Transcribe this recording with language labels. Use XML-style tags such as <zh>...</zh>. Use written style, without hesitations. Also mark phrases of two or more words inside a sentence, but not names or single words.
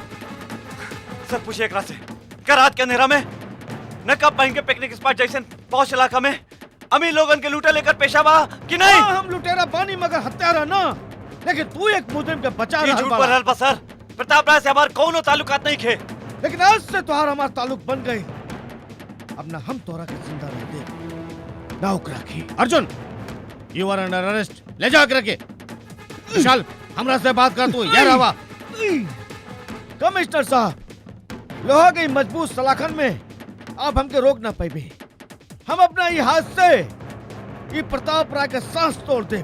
<bho>सर पूछे एकरा से, क्या रात के अंधेरा में नकाब पहन के</bho> <en>picnic spot</en> <bho>जैसे पहुंच इलाका में अमीर लोगन के लूटा लेकर पेशा बा कि नहीं? हम लुटेरा बानी मगर हत्यारा ना। लेकिन तू एक मुजरिम के बचा ये झूठ बोल रहल बा सर। प्रताप राय से हमार कोनो ताल्लुकात नहीं खे। लेकिन आज से तुम्हारा हमारा ताल्लुक बन गए। अब ना हम तोरा के जिंदा रह दे ना ओकरा की। अर्जुन,</bho> <en>you are under arrest.</en> <bho>ले जाओ एकरा के। विशाल, हमरा से बात कर तू। यार आवा। कमिश्नर साहब, लोहा की मजबूत सलाखन में आप हमके रोक ना पाइबे। हम अपना ये हाथ से ये प्रताप राय के सांस तोड़ दे।</bho>